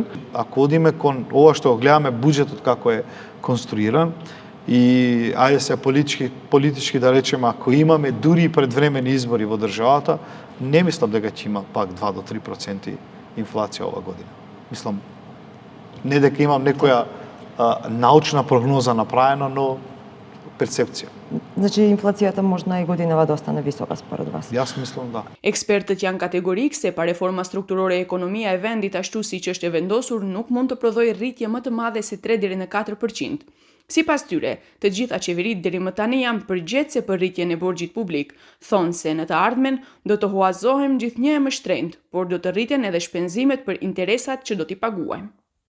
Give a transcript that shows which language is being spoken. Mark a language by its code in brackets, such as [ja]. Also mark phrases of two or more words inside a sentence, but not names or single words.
[mk] Ако одиме кон ова што гледаме буџетот како е конструиран и ајде се политички да речеме, ако имаме дури предвремени избори во државата, не мислам дека ќе има пак 2 до 3% инфлација ова година. Мислам, не дека имам некоја научна прогноза направена, но перцепција. Значи инфлацијата можна и годинава да остане висока според вас? Јас мислам да. [sq] Ekspertët janë kategorikë se pa reforma strukturore ekonomia e vendit ashtu siç është e vendosur nuk mund të prodhojë rritje më të madhe se 3 deri në 4%. Sipas tyre, të gjitha qeveritë deri më tani janë përgjegjëse për rritjen e borxhit publik, thonë se në të ardhmen do të huazohem gjithnjë më shtrenjtë, por do të rriten edhe shpenzimet për interesat që do t'i paguajmë.